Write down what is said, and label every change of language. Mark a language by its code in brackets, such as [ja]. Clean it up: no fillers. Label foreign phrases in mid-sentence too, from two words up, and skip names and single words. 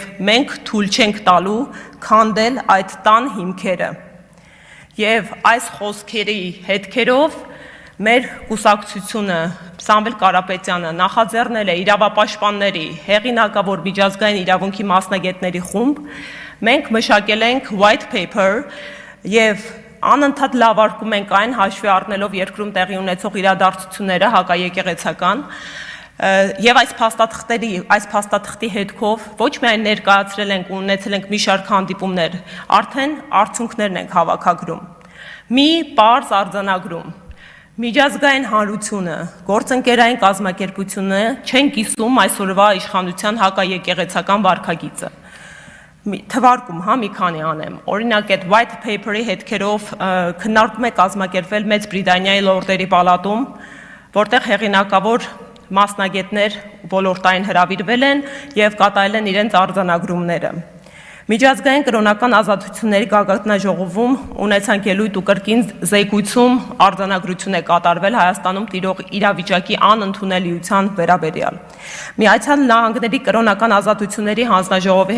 [hy] մենք թույլ չենք տալու քանդել այդ տան հիմքերը։ Եվ այս խոսքերի հետքերով մեր կուսակցությունը Սամվել Կարապետյանը նախաձեռնել է իրավապաշտպանների հեղինակավոր միջազգային իրավունքի մասնագետների խումբ, մենք մշակել ենք [en] white paper [hy] եւ անընդհատ լավարկում ենք այն հաշվի առնելով երկրում տեղի ունեցող իրադարձությունները հակաեկեղեցական եւ այս փաստաթղթի հետքով ոչ միայն ներկայացրել ենք ու ունեցել ենք մի շարք հանդիպումներ, արդեն արդյունքներն ենք հավաքագրում։ Մի պարզ արձանագրում։ Միջազգային հանրությունը, գործընկերային կազմակերպությունը չեն կիսում այսօրվա իշխանության հակաեկեղեցական վարքագիծը։ Թվարկում, մի քանի անեմ։ Օրինակ այդ [en] white paper- [hy] ի հետքերով քննարկում է կազմակերպվել Մեծ Բրիտանիայի լորդերի պալատում, որտեղ հեղինակավոր մասնագետներ ոլորտային հրավիրվել են եւ կատարել են իրենց արձանագրումները։ Միջազգային կրոնական ազատությունների գագաթնաժողովում ունեցանք ելույթ ու կրկին զեկույցում արձանագրություն է կատարվել Հայաստանում տիրող իրավիճակի անընդունելիության վերաբերյալ։ Միացյալ Նահանգների կրոնական ազատությունների հանձնաժողովի